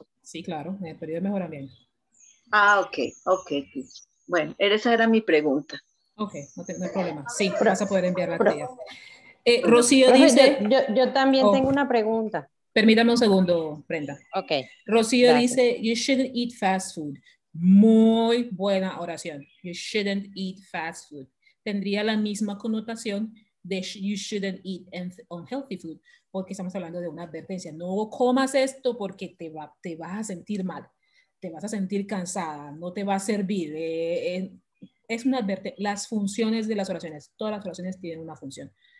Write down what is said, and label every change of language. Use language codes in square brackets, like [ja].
[es] Sí, claro, en el periodo de mejoramiento. [en] Ok, teacher. [es] Bueno, esa era mi pregunta. Ok, no hay problema. Sí, vas a poder enviar la actividad. Bueno, Rocío profe, dice... yo también tengo una pregunta. Permítame un segundo, Brenda. Ok. Rocío Gracias. dice, [en] you shouldn't eat fast food. [es] Muy buena oración. [en] You shouldn't eat fast food. [es] Tendría la misma connotación de [en] you shouldn't eat unhealthy food, [es] porque estamos hablando de una advertencia. No comas esto porque te vas a sentir mal, te vas a sentir cansada, no te va a servir. Es una advertencia. Las funciones de las oraciones, todas las oraciones tienen una función.